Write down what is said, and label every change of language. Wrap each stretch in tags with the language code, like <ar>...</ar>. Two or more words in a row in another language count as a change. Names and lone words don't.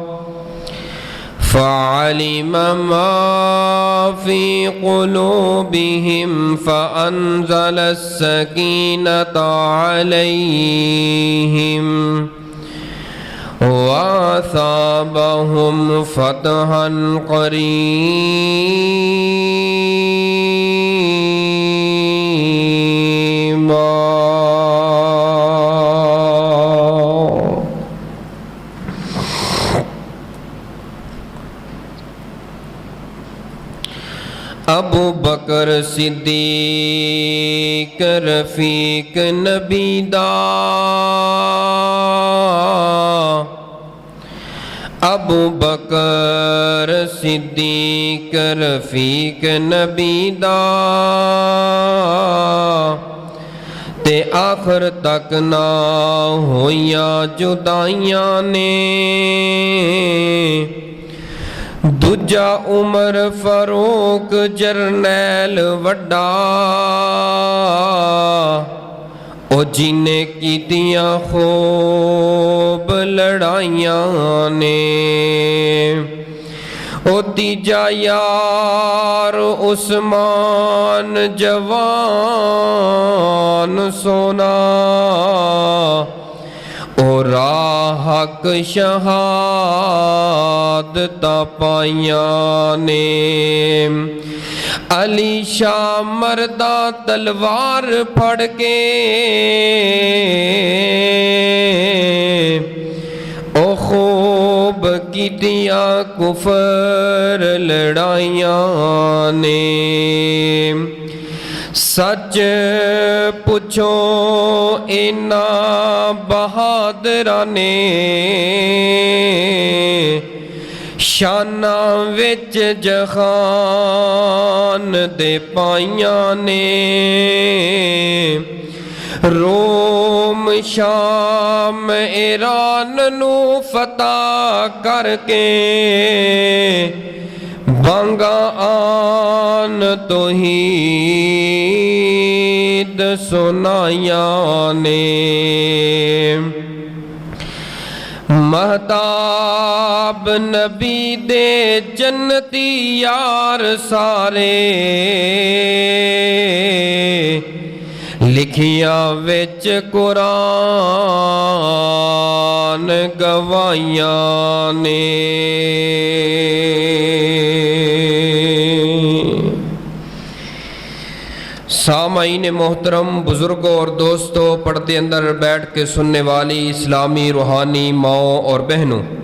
<ar>فعلم ما في قلوبهم فأنزل السكينة عليهم وأثابهم فتحا قريبا.</ar> <pa>ابو بکر صدیق رفیق نبی دا ابو بکر صدیق رفیق نبی دا تے آخر تک نہ ہویاں جدائیاں نے دوجا عمر فاروق جرنیل وڈا او جینے کیتیاں خوب لڑائیاں نے او تیجا یار عثمان جوان سونا اور حق شہادت پائیاں نے علی شاہ مردہ تلوار پھڑ کے او خوب کیتیاں کفر لڑائیاں نے سچ پوچھو اینا بہادرانے شانہ وچ جہان دے پائیاں نے روم شام ایران نو فتح کر کے بانگا آن توحید سنائیاں نے مہتاب نبی دے جنتی یار سارے لکھیاں وچ قرآن گوائیاں نے</pa> <ur>سامعین محترم، بزرگوں اور دوستوں، پردے اندر بیٹھ کے سننے والی اسلامی روحانی ماؤں اور بہنوں،</ur>